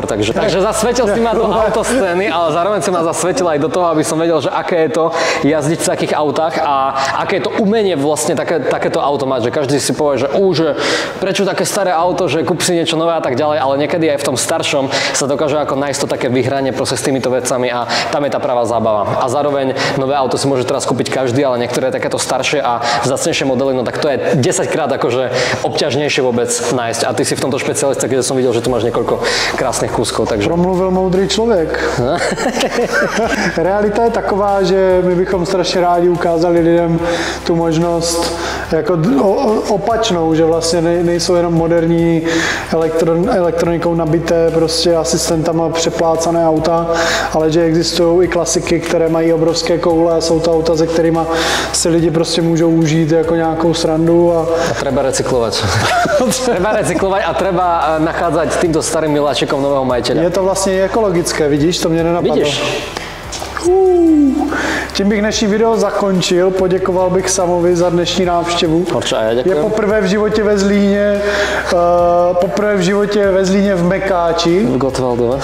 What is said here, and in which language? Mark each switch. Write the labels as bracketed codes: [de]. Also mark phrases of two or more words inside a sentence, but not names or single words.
[sk] Takže zasvetil si ma do autoscény, ale zároveň si ma zasvetil aj do toho, aby som vedel, že aké je to jazdiť v takých autách a aké je to umenie vlastne takéto auto mať, že každý si povie, že prečo také staré auto, že kúp si niečo nové a tak ďalej, ale niekedy aj v tom staršom sa dokáže ako nájsť to také vyhranie proste s týmito vecami a tam je tá pravá zábava. A zároveň nové auto si môže teraz kúpiť každý, ale niektoré takéto staršie a vzácnejšie modely, no tak to je 10 krát akože obťažnejšie vôbec nájsť. A ty si v tomto špecialista, keďže som videl, že tu máš niekoľko krásnych kúskov, takže... [cs] Promluvil moudrý člověk. Realita je taková, že my bychom strašně rádi ukázali lidem tu možnost jako opačnou, že vlastně nejsou jenom moderní elektronikou nabité prostě asistentama přeplácané auta, ale že existují i klasiky, které mají obrovské koule a jsou to auta, se kterými si lidi prostě můžou užít jako nějakou srandu. [sk] A treba recyklovať. Treba recyklovať a treba nachádzať týmto starým miláčikom nového majiteľa. [cs] Je to vlastně ekologické, vidíš, to mě nenapadlo. Vidíš? Tím bych dnešní video zakončil, poděkoval bych Samovi za dnešní návštěvu. Je poprvé v životě ve Zlíně, v Mekáči. [sk] V Gottwaldove.